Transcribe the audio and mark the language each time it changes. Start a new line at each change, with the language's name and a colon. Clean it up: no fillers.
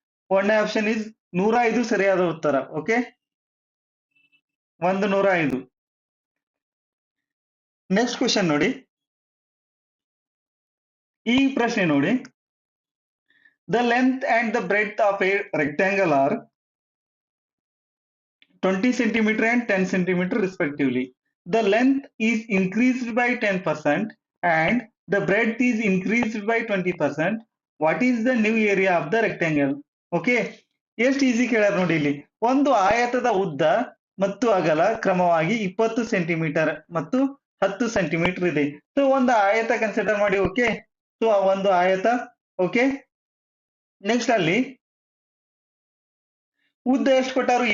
Kannada: ಒಂದನೇ option is 105 ಸರಿಯಾದ ಉತ್ತರ. ಓಕೆ, 105.
English: next question
Kannada: ನೋಡಿ, ಈ ಪ್ರಶ್ನೆ ನೋಡಿ,
English: The length and the breadth of a rectangle are 20 centimeter and 10 centimeter respectively. The length is increased by 10% and the breadth is increased by 20%. What is the new area of the rectangle?
Kannada: Okay, ಎಷ್ಟು easy ಕೇಳ್ಯಾರ ನೋಡಿ ಇಲ್ಲಿ. ಒಂದು ಆಯತದ ಉದ್ದ ಮತ್ತು ಅಗಲ ಕ್ರಮವಾಗಿ 20 centimetre ಮತ್ತು 10 ಸೆಂಟಿಮೀಟರ್ ಇದೆ. ಸೊ ಒಂದು ಆಯತ ಕನ್ಸಿಡರ್ ಮಾಡಿ. ಓಕೆ, ಸೊ ಒಂದು ಆಯತ. ಓಕೆ, ನೆಕ್ಸ್ಟ್ ಅಲ್ಲಿ ಉದ್ದ ಎಷ್ಟು ಕೊಟ್ಟಾರು?